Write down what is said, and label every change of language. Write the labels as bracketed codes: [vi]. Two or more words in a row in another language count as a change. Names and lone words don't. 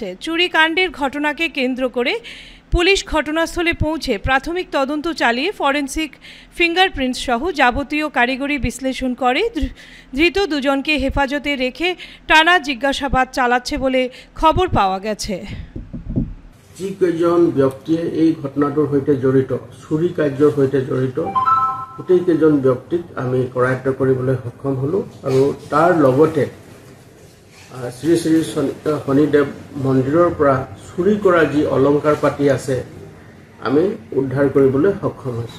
[bn] চুরিকাণ্ডের ঘটনাকে কেন্দ্র করে পুলিশ ঘটনাস্থলে পৌঁছে প্রাথমিক তদন্ত চালিয়ে ফরেন্সিক ফিঙ্গারপ্রিন্টস সহ যাবতীয় কারিগরি বিশ্লেষণ করে ধৃত দুজনকে হেফাজতে রেখে টানা জিজ্ঞাসাবাদ চালাচ্ছে বলে খবর পাওয়া গেছে। [as] যিকেইজন ব্যক্তিয়ে এই ঘটনাটোৰ সৈতে জড়িত, চুৰি কাৰ্যৰ সৈতে জড়িত গোটেইকেইজন ব্যক্তিক আমি কৰায়ত্ব কৰিবলৈ সক্ষম হ'লোঁ আৰু তাৰ লগতে শ্ৰী শ্ৰী শনিদেৱ মন্দিৰৰ পৰা চুৰি কৰা যি অলংকাৰ পাতি আছে আমি উদ্ধাৰ কৰিবলৈ সক্ষম হৈছোঁ।